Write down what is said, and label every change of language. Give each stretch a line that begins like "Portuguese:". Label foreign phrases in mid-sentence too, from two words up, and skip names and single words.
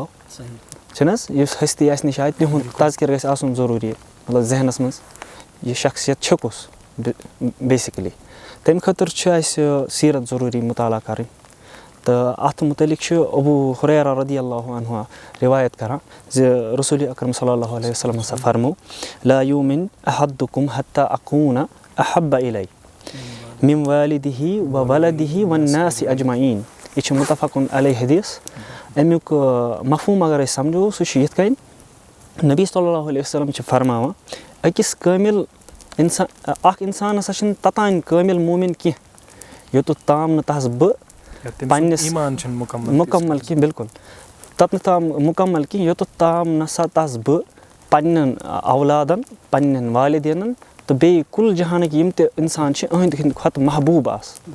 Kashmiri: چھِنہٕ حظ یُس ۂستی اَسہِ نِش آے تِہُنٛد تذکِر گژھِ آسُن ضروٗری مطلب ذہنَس منٛز یہِ شخصیت چھِ کُس بیسِکٔلی تَمہِ خٲطرٕ چھُ اَسہِ سیٖرت ضروٗری مُطالعہ کَرٕنۍ تہٕ اَتھ مُتعلِق چھُ ابوٗ ہُریرہ
Arabic: رضی اللہ عنہُ
Kashmiri: رِوایت کَران زِ رسوٗلِ اکرم
Arabic: صلی اللہ علیہ وسلم
Kashmiri: ہسا فرمو
Arabic: لا یوٗمِن احدُکُم حتیٰ اکوٗنہ احب الی من والدہ و ولدہ والناس اجمعین.
Kashmiri: یہ چھُ
Arabic: متفقن علیہ
Kashmiri: حدیث. امیُک مفہوٗم اگر أسۍ سمجھو سُہ چھُ یِتھ کٔنۍ نبی
Arabic: صلی اللہ علیہ وسلم
Kashmiri: چھِ فرماوان أکِس کٲمِل اِنسان اکھ اِنسان ہسا چھُنہٕ توٚتانۍ کٲمِل موٗمِن کینٛہہ یوٚتَتھ تام نہٕ تَس بہٕ پنٛنِس مُکمل کینٛہہ بِلکُل توٚتنہٕ تام مُکمل کینٛہہ یوٚتَتھ تام نسا تَس بہٕ پنٛنٮ۪ن اولادن پنٛنٮ۪ن والدینن تہٕ بیٚیہِ کُل جہانٕکۍ یِم تہِ اِنسان چھِ أہٕنٛدِ کھۄتہٕ محبوٗب آسہٕ.